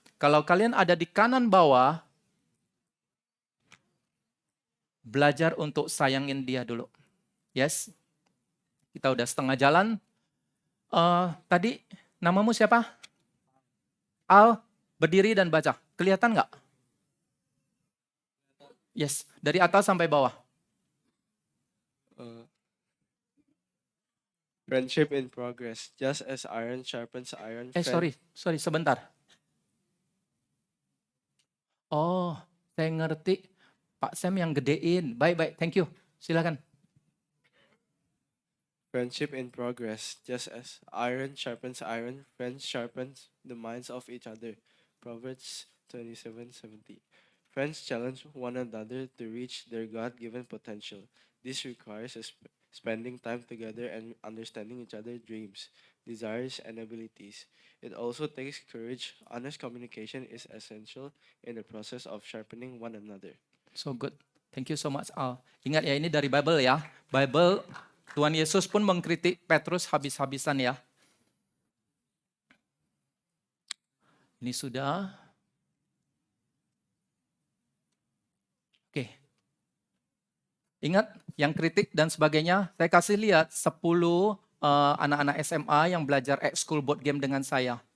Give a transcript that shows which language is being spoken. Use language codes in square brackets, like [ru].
[id] Kalau kalian ada di kanan bawah, belajar untuk sayangin dia dulu. [en] Yes? [id] Kita udah setengah jalan. Tadi namamu siapa? Al, berdiri dan baca. Kelihatan nggak? [en] Yes, [id] dari atas sampai bawah. [en] Friendship in progress, just as iron sharpens iron. Sorry, [id] sebentar. Oh, saya ngerti. Pak Sam yang gedein. Baik, [en] thank you. [id] Silakan. [en] Friendship in progress, just as iron sharpens iron, friends sharpens the minds of each other. Proverbs 27:70. Friends challenge one another to reach their God-given potential. This requires spending time together and understanding each other's dreams, desires, and abilities. It also takes courage. Honest communication is essential in the process of sharpening one another. So good. Thank you so much, Al. [id] Ingat ya, ini dari Bible ya. Bible, Tuhan Yesus pun mengkritik Petrus habis-habisan ya. Ini sudah. Oke. Ingat, yang kritik dan sebagainya, saya kasih lihat 10 anak-anak SMA yang belajar ekskul board game dengan saya.